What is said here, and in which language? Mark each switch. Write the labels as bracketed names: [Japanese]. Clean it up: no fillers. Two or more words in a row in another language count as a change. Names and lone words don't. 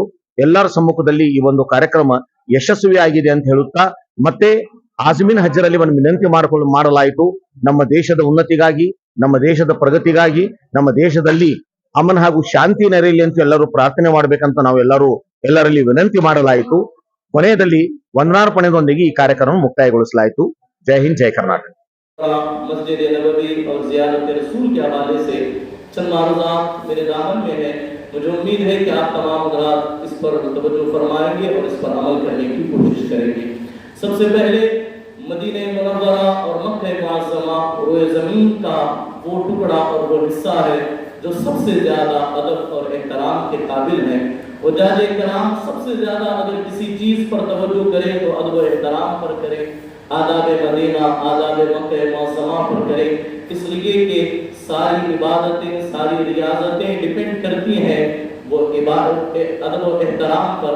[Kannada] ಎಲ್ಲರ ಸಮ್ಮುಖದಲ್ಲಿ ಈ ಒಂದು ಕಾರ್ಯಕ್ರಮ ಯಶಸ್ವಿಯಾಗಿದೆ ಅಂತ ಹೇಳುತ್ತಾ ಮತ್ತೆ ಆಜಮೀನ್ ಹಜ್ಜರಲ್ಲಿ ಒಂದು ವಿನಂತಿ ಮಾಡಲಾಯಿತು. ನಮ್ಮ ದೇಶದ ಉನ್ನತಿಗಾಗಿ, ನಮ್ಮ ದೇಶದ ಪ್ರಗತಿಗಾಗಿ, ನಮ್ಮ ದೇಶದಲ್ಲಿ ಅಮನ್ ಹಾಗೂ ಶಾಂತಿ ನೆರೆಯಲಿ ಅಂತ ಎಲ್ಲರೂ ಪ್ರಾರ್ಥನೆ ಮಾಡಬೇಕಂತ ನಾವು ಎಲ್ಲರಲ್ಲಿ ವಿನಂತಿ ಮಾಡಲಾಯಿತು. ಕೊನೆಯದಲ್ಲಿ ವಂದನಾರ್ಪಣೆಯೊಂದಿಗೆ ಈ ಕಾರ್ಯಕ್ರಮ ಮುಕ್ತಾಯಗೊಳಿಸಲಾಯಿತು. ಜೈ ಹಿಂದ್, ಜೈ ಕರ್ನಾಟಕ. [Urdu] مسجد نبوی اور زیارت رسول کے حوالے سے چند معروضات میرے دامن میں ہے. مجھے امید ہے کہ آپ تمام حضرات اس پر توجہ فرمائیں گے اور اس پر عمل کرنے کی کوشش کریں گے. سب سے پہلے مدینے منورہ اور مکہ معظمہ روئے زمین کا وہ ٹکڑا اور وہ حصہ ہے جو سب سے زیادہ ادب اور احترام کے قابل ہے وجاج کرام سب سے زیادہ اگر کسی چیز پر توجہ کرے تو ادب و احترام پر کرے، آداب مدینہ، آداب مکہ موسمہ پر کرے، اس لیے کہ ساری عبادتیں، ساری ریاضتیں ڈیپنڈ کرتی ہیں وہ عبادت ادب و احترام پر.